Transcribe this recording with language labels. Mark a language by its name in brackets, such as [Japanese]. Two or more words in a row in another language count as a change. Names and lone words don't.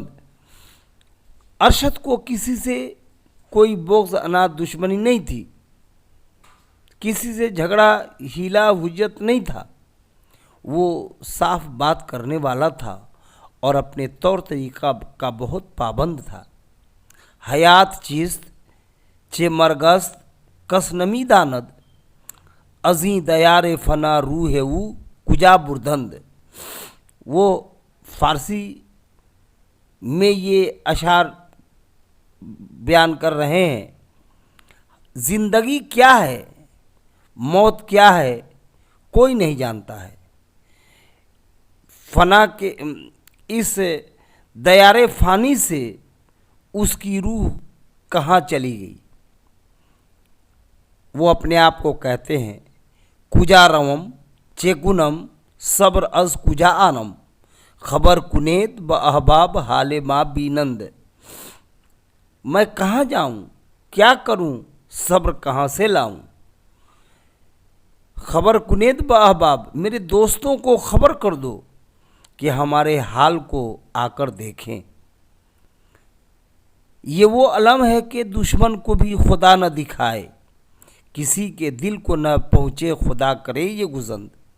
[Urdu] ارشد کو کسی سے کوئی بغض عناد دشمنی نہیں تھی، کسی سے جھگڑا ہیلا حجت نہیں تھا. وہ صاف بات کرنے والا تھا اور اپنے طور طریقہ کا بہت پابند تھا. [Persian] حیات چیست چے مرگست کس نمی داند، ازیں دیار فنا روح او کجا بردند. [Urdu] وہ فارسی میں یہ اشعار بیان کر رہے ہیں. زندگی کیا ہے، موت کیا ہے، کوئی نہیں جانتا ہے. فنا کے اس دیار فانی سے اس کی روح کہاں چلی گئی. وہ اپنے آپ کو کہتے ہیں [Persian] کجا روم چیکنم صبر از کجا آنم، خبر کنیت با احباب حال ما بینند. [Urdu] میں کہاں جاؤں، کیا کروں، صبر کہاں سے لاؤں. [Persian] خبر کنیت با احباب، [Urdu] میرے دوستوں کو خبر کر دو کہ ہمارے حال کو آ کر دیکھیں. یہ وہ علم ہے کہ دشمن کو بھی خدا نہ دکھائے، کسی کے دل کو نہ پہنچے خدا کرے یہ گزند.